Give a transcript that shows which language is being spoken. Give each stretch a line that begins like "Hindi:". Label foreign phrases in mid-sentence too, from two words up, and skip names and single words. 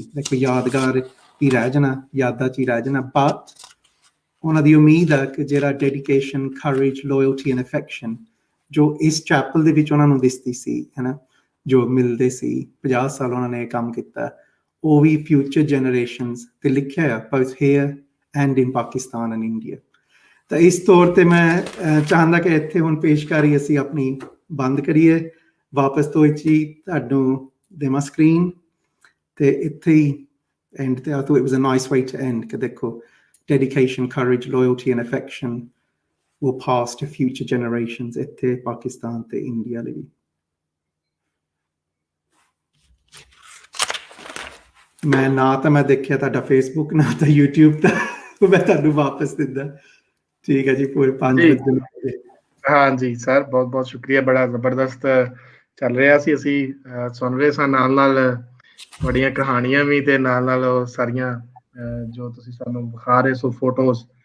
Punjabi: ਦੇਖੋ ਯਾਦਗਾਰ ਹੀ ਰਹਿ ਜਾਣਾ, ਯਾਦਾਂ 'ਚ ਹੀ ਰਹਿ ਜਾਣਾ। ਬਟ ਉਹਨਾਂ ਦੀ ਉਮੀਦ ਹੈ ਕਿ ਜਿਹੜਾ
English: dedication, courage, loyalty and affection
Punjabi: ਜੋ ਇਸ ਚੈਪਲ ਦੇ ਵਿੱਚ ਉਹਨਾਂ ਨੂੰ ਦਿਸਦੀ ਸੀ, ਹੈ ਨਾ, ਜੋ ਮਿਲਦੇ ਸੀ, 50 ਸਾਲ ਉਹਨਾਂ ਨੇ ਇਹ ਕੰਮ ਕੀਤਾ, ਉਹ ਵੀ
English: future generations
Punjabi: ਤੇ ਲਿਖਿਆ ਆ,
English: both here and in Pakistan and India।
Punjabi: ਤਾਂ ਇਸ ਤੌਰ ਤੇ ਮੈਂ ਚਾਹੁੰਦਾ ਕਿ ਇੱਥੇ ਹੁਣ ਪੇਸ਼ਕਾਰੀ ਅਸੀਂ ਆਪਣੀ ਬੰਦ ਕਰੀਏ, ਵਾਪਸ ਤੋਂ ਇਹ ਚੀਜ਼ ਤੁਹਾਨੂੰ ਦੇਵਾਂ ਸਕਰੀਨ ਤੇ ਇੱਥੇ ਹੀ ਐਂਡ ਤੇ।
English: I thought it was a nice way to end
Punjabi: ਕਿ ਦੇਖੋ
English: dedication, courage, loyalty and affection will pass to future generations
Punjabi: ਇੱਥੇ ਪਾਕਿਸਤਾਨ ਤੇ ਇੰਡੀਆ ਲਈ। ਮੈਂ ਨਾ ਤਾਂ ਮੈਂ ਦੇਖਿਆ ਤੁਹਾਡਾ ਫੇਸਬੁੱਕ, ਨਾ ਤਾਂ YouTube, ਤਾਂ ਮੈਂ ਤੁਹਾਨੂੰ ਵਾਪਸ ਦਿੰਦਾ। ਠੀਕ ਹੈ ਜੀ, ਪੂਰੇ 5 ਵਜੇ। ਹਾਂਜੀ ਸਰ, ਬਹੁਤ ਬਹੁਤ ਸ਼ੁਕਰੀਆ, ਬੜਾ ਜ਼ਬਰਦਸਤ ਚੱਲ ਰਿਹਾ ਸੀ, ਅਸੀਂ ਸੁਣ ਰਹੇ ਸਾਂ ਨਾਲ ਨਾਲ ਤੁਹਾਡੀਆਂ ਕਹਾਣੀਆਂ ਵੀ, ਤੇ ਨਾਲ ਨਾਲ ਉਹ ਸਾਰੀਆਂ ਜੋ ਤੁਸੀਂ ਸਾਨੂੰ ਵਿਖਾ ਰਹੇ ਸੋ ਫੋਟੋਜ਼।